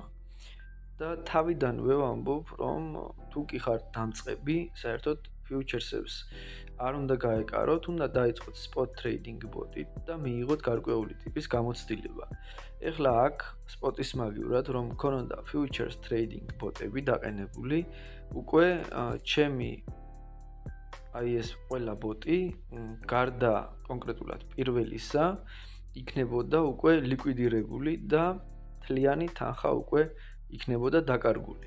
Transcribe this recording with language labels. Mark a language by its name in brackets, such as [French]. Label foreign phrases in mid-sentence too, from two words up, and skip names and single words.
[Georgian] და თავიდანვე ვამბობ, რომ თუ კი ხართ დამწყები, საერთოდ futures-ებს არ უნდა გაეკაროთ, უნდა დაიწყოთ [English] spot trading bot-ით [Georgian] და მიიღოთ გარკვეული ტიპის გამოცდილება. ეხლა აქ spot-ის მაგივრად, რომ მქონოდა [English] futures trading bot-ები [Georgian] დაყენებული, უკვე ჩემი ეს ყველა ბოტი გარდა კონკრეტულად პირველისა იქნებოდა უკვე ლიკვიდირებული და თლიანი თანხა უკვე იქნებოდა დაკარგული.